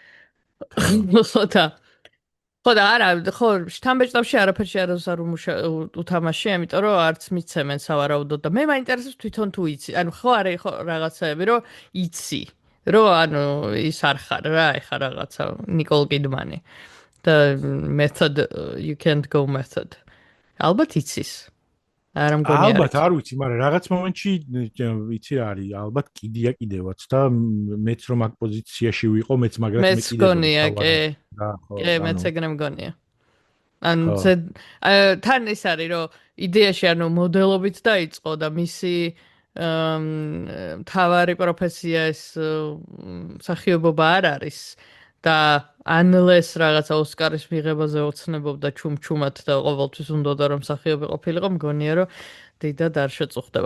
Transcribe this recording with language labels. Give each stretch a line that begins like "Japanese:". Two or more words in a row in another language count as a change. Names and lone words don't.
Georgian: ხო და არა, ხო, შთამბეჭდავში არაფერში არ უთამაში, ამიტომ რომ არც მიცემენ სავარაუდოდ და მე მაინტერესებს თვითონ თუ იცი. ანუ ხო არის ხო რაღაცაები, რომ იცი, რომ ანუ ის არ ხარ რა, ეხა რაღაცა ნიკოლ კიდმანი და
English: method you can't go method.
Georgian: ალბათ იცის. არა მგონია. ალბათ არ ვიცი, მაგრამ რაღაც მომენტში იცი რა არის, ალბათ კიდია კიდევაც და მეც რომ აქ პოზიციაში ვიყო, მეც მაგრამ მე კიდევ. მეც გონია, კი. კი, მეც ეგრე მგონია. ანუ თან ის არის, რომ იდეაში ანუ მოდელობით დაიწყო და მისი მთავარი პროფესია ეს მსახიობობა არ არის და unless რაღაცა ოსკარის მიღებაზე ოცნებობდა ჩუმჩუმად და ყოველთვის უნდოდა რომ მსახიობი ყოფილიყო, მგონია რომ დიდად არ შეწუხდება.